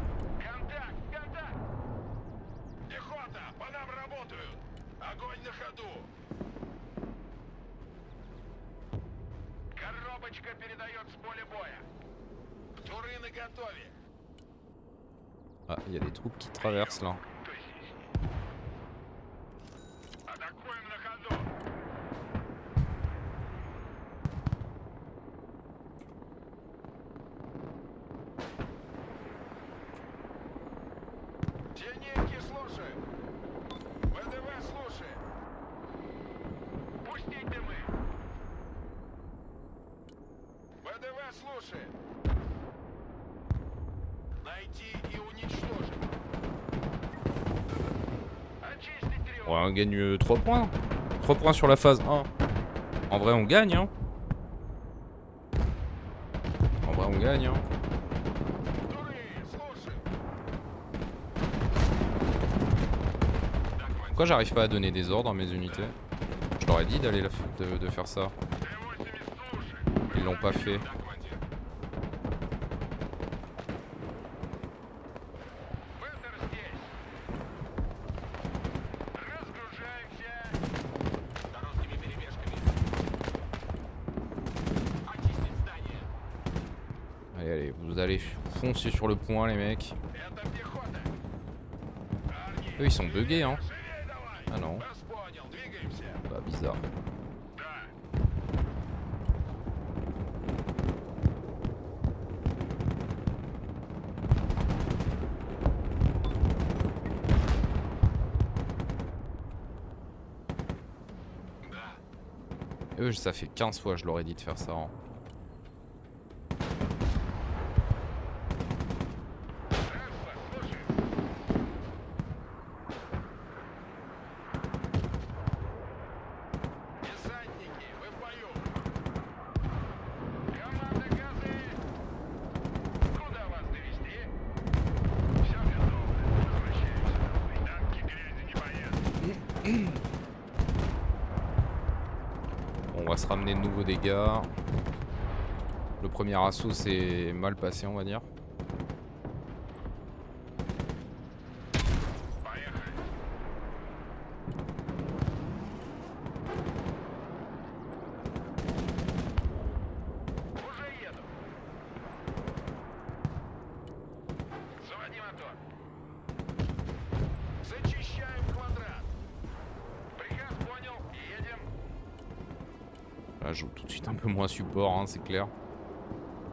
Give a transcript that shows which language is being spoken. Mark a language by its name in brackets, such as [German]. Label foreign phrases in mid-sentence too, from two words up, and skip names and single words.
[Russian] Контакт, контакт! Пехота, по нам работают. Огонь на ходу. Коробочка передает с поля боя. Туры наготове. [French] Ah, il y a des troupes qui traversent là. [Russian] Атакуем на ходу. Зенитки слушаем. ВДВ слушаем. Пустить дымы. ВДВ слушаем. Найти и уничтожить. Очистить тревогу. [French] Ouais, on gagne 3 points. 3 points sur la phase 1. En vrai on gagne hein. En vrai on gagne hein. [Russian] Туры, слушаем. [French] Pourquoi j'arrive pas à donner des ordres à mes unités? Je leur ai dit d'aller de faire ça. [Russian] Т-80 слушаем. [French] Ils l'ont pas fait. [Russian] Да, командир. Бендер здесь. Разгружаемся. Короткими перебежками. Очистить здание. [French] Allez, allez, vous allez foncer sur le point les mecs. [Russian] Это пехота. Парни, [French] Eux ils sont buggés hein. [Russian] живее давай. [French] Ah non. [Russian] Вас понял, двигаемся. [French] Bah bizarre. [Russian] Да. Да. [French] Eux ça fait 15 fois je leur ai dit de faire ça hein. [Russian] Транспорт, слушай. Десантники, вы в бою. Команда газы. Куда вас довести? Все готово. Возвращаемся. Танки грязи не боятся. [French] On va se ramener de nouveaux dégâts. Le premier assaut s'est mal passé on va dire. [Russian] Поехали. Уже еду. Заводи мотор. Зачищаем квадрат. Приказ понял. Едем. [French] Là je joue tout de suite un peu moins support hein, c'est clair.